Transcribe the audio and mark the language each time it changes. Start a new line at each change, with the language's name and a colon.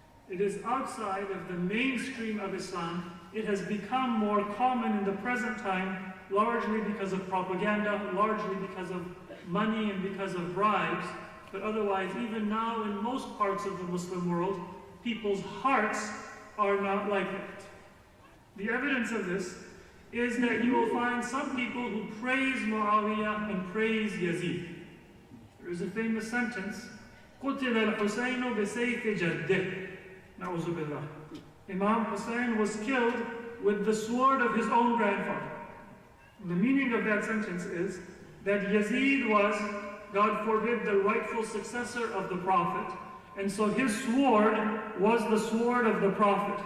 English: It is outside of the mainstream of Islam. It has become more common in the present time, largely because of propaganda, largely because of money and because of bribes. But otherwise, even now in most parts of the Muslim world, people's hearts are not like that. The evidence of this is that you will find some people who praise Muawiyah and praise Yazid. There is a famous sentence,
Arabic: قُتِلَ الْحُسَيْنُ بِسَيْفِ جَدِّهِ نَعُوذُ بِاللَّهِ.
English: Imam Hussein was killed with the sword of his own grandfather. The meaning of that sentence is that Yazid was, God forbid, the rightful successor of the Prophet. And so his sword was the sword of the Prophet.